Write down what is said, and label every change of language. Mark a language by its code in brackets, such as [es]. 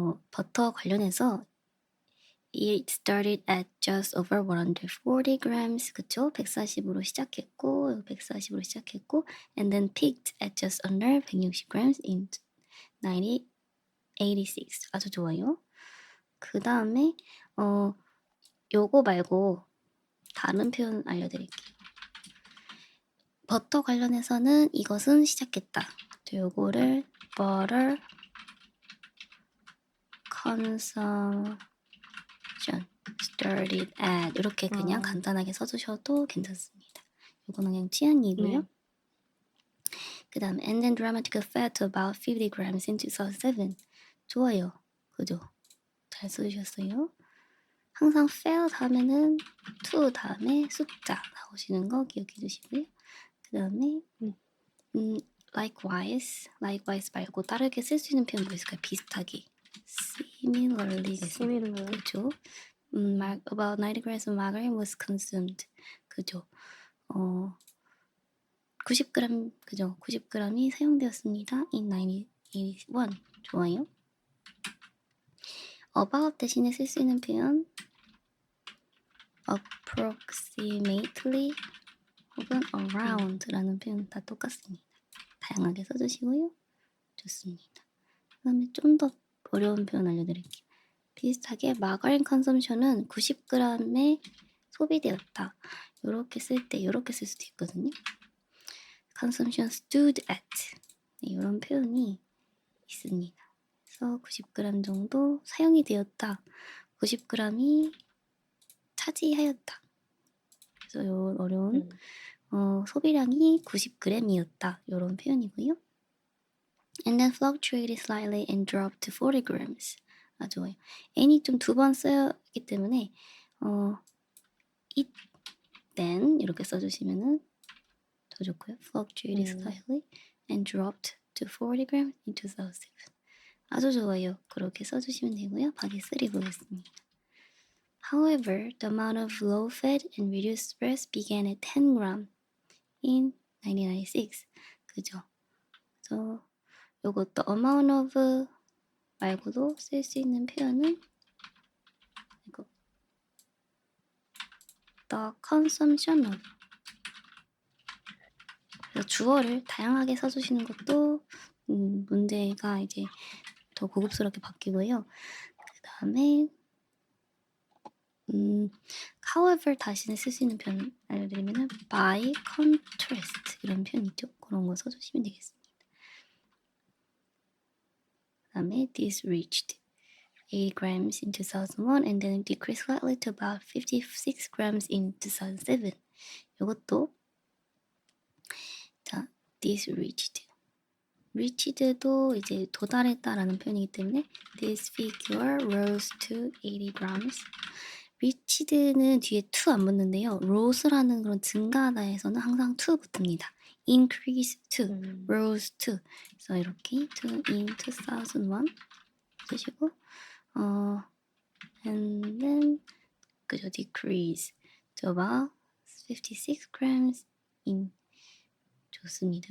[ko] 버터 관련해서 [en] It started at just over 140 grams. [ko] 그쵸? 140으로 시작했고, 140으로 시작했고, [en] and then peaked at just under 160 grams in 1986. [ko] 아주 좋아요. 그 다음에, 요거 말고 다른 표현 알려드릴게요. 버터 관련해서는 이것은 시작했다. 요거를 [en] butter consumption started at [ko] 이렇게 그냥 간단하게 써주셔도 괜찮습니다. 이거는 그냥 취향이고요. 그 다음에 [en] and then dramatically fell to about 50 grams in 2007. [ko] 좋아요. 그죠? 잘 써주셨어요. 항상 fell 다음에는 to 다음에 숫자 나오시는 거 기억해 주시고요. 그 다음에 likewise 말고 다르게 쓸 수 있는 표현 뭐 있을까요? 비슷하게 similarly 그죠? [en] about 90 grams of margarine was consumed. [ko] 그죠? 90g 그죠? 90g이 사용되었습니다. in 1981. 좋아요. about 대신에 쓸 수 있는 표현 approximately 혹은 around라는 표현 다 똑같습니다. 다양하게 써주시고요. 좋습니다. 그다음에 좀 더 어려운 표현 알려드릴게요. 비슷하게 마가린 컨섬션은 90g에 소비되었다. 요렇게 쓸 때 요렇게 쓸 수도 있거든요. [en] consumption stood at [ko] 이런 표현이 있습니다. 그래서 90g 정도 사용이 되었다. 90g이 차지하였다. 그래서 요 어려운 소비량이 90g이었다. 요런 표현이고요. [en] And then fluctuated slightly and dropped to 40 grams. [ko] 아, 좋아요. n이 좀 두 번 쓰였기 때문에 it then 이렇게 써주시면은 더 좋고요. [en] fluctuated slightly and dropped to 40 grams in 2007. [ko] 아주 좋아요. 그렇게 써주시면 되고요. 박이 3 보겠습니다. [en] However, the amount of low-fat and reduced spreads began at 10 gram in 1996. [ko] 그죠? 그래서 요것도 amount of 말고도 쓸 수 있는 표현은 이거 [en] the consumption of. [ko] 그래서 주어를 다양하게 써주시는 것도 문제가 이제 더 고급스럽게 바뀌고요. 그 다음에 however 다시는 쓸 수 있는 표현 알려드리면은 [en] by contrast [ko] 이런 표현 있죠. 그런 거 써주시면 되겠습니다. [en] 그 다음에 this reached 80 grams in 2001 and then decreased slightly to about 56 grams in 2007. [ko] 이것도 자, this reached도 이제 도달했다라는 표현이기 때문에 [en] this figure rose to 80 grams. [ko] reached는 뒤에 to 안 붙는데요. rose라는 그런 증가하다에서는 항상 to 붙습니다. [en] increase to, rose to. [ko] 그래서 이렇게 [en] to in 2001 쓰시고 and then 그죠, decrease to about 56 grams in [ko] 좋습니다.